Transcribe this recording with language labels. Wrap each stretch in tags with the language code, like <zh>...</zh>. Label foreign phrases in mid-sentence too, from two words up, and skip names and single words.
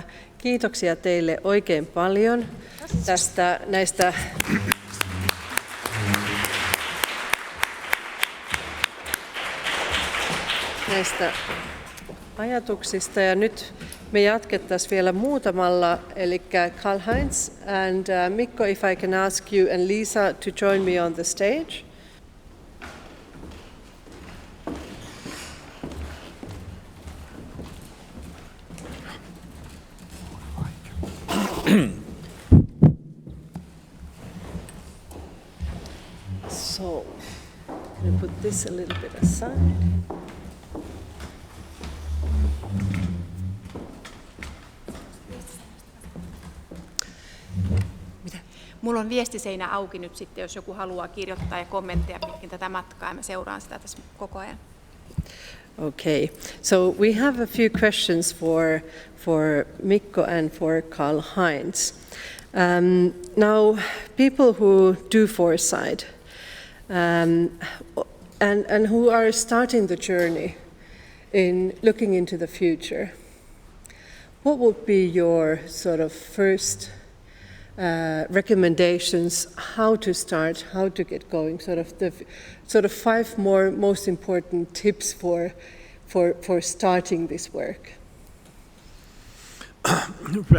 <fi>Kiitoksia teille oikein paljon näistä ajatuksista. Ja nyt me jatkettaisiin vielä muutamalla, eli</fi> <en>Karl-Heinz and Mikko, if I can ask you and Lisa to join me on the stage. So, I'm going to put this a little bit aside.</en> <fi>Mulla on viestiseinä auki nyt sitten, jos joku haluaa kirjoittaa ja kommentteja pitkin tätä matkaa, ja mä seuraan sitä tässä koko ajan.</fi> <en>Okay, so we have a few questions for Mikko and for Karl-Heinz. Now, people who do foresight and who are starting the journey in looking into the future, what would be your sort of first recommendations, how to start, how to get going, sort of 5 more most important tips for starting this work?</en>